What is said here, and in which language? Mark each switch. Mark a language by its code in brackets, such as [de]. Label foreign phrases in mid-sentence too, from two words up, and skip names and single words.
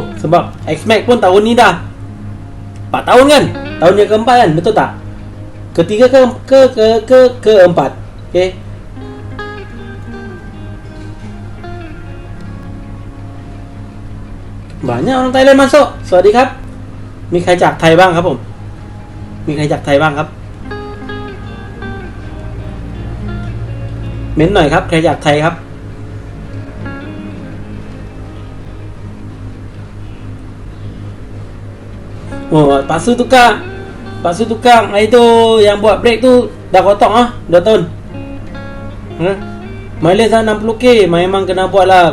[ms] Sebab X-Max pun tahun ni dah 4 tahun kan. Tahun yang keempat kan, betul tak? Ketiga keempat. Okey. Banyak orang Thailand masuk. [th] สวัสดีครับ มีใครจากไทยบ้างครับผม มีใครจากไทยบ้างครับ เม้นหน่อยครับใครจากไทยครับ [ms] Oh, Pak Su tukang itu yang buat brake tu dah kotak 2 tahun. Mileage 60k memang kena buat lah.